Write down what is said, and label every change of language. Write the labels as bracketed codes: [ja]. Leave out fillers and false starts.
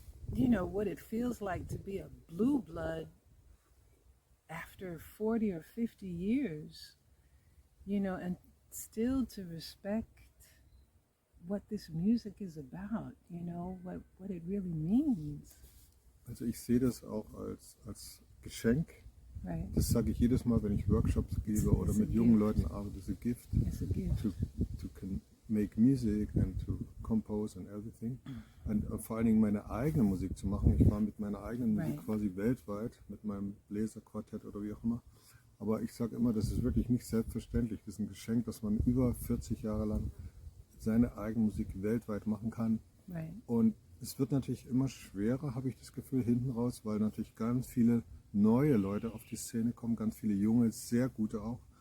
[en] what it feels like to be a blue blood after 40 or 50 years, and still to respect what this music is about, what it really means. [de] Also ich sehe das auch als Geschenk. [en] Right. [de] Das sage ich jedes Mal, wenn ich Workshops gebe oder [en] It's a [de] mit jungen [en] gift. [de] Leuten arbeite. [en] It's a gift It's a gift. to make music and to compose and everything. [de] Und vor allen Dingen meine eigene Musik zu machen. Ich war mit meiner eigenen Musik [en] Right. [de] quasi weltweit, mit meinem Bläserquartett oder wie auch immer. Aber ich sage immer, das ist wirklich nicht selbstverständlich. Das ist ein Geschenk, dass man über 40 Jahre lang seine eigene Musik weltweit machen kann. [en] Right. [de] Und es wird natürlich immer schwerer, habe ich das Gefühl, hinten raus, weil natürlich ganz viele neue Leute auf die Szene kommen, ganz viele junge, sehr gute auch.